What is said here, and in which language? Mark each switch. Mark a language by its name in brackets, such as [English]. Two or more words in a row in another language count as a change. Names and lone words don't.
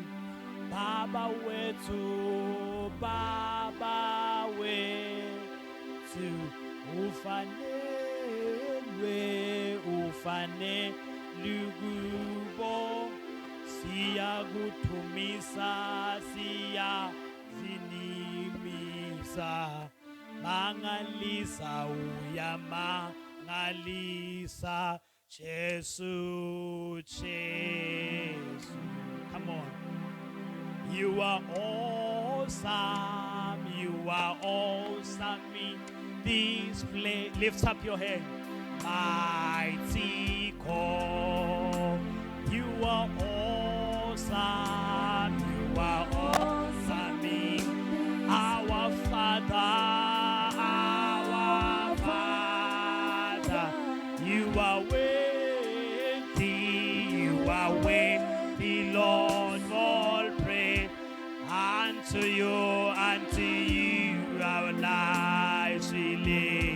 [Zulu] Baba wethu, Baba wethu, ufanelwe kubo, siyakuthumisa, siyazinimisa. Mangalisa uyamangalisa Jesu, Jesu. [English] Come on. You are awesome, you are awesome in this place. Lift up your hand. Mighty God, you are awesome, you are awesome in our Father, you are worthy, Lord, all praise unto you, our lives we live.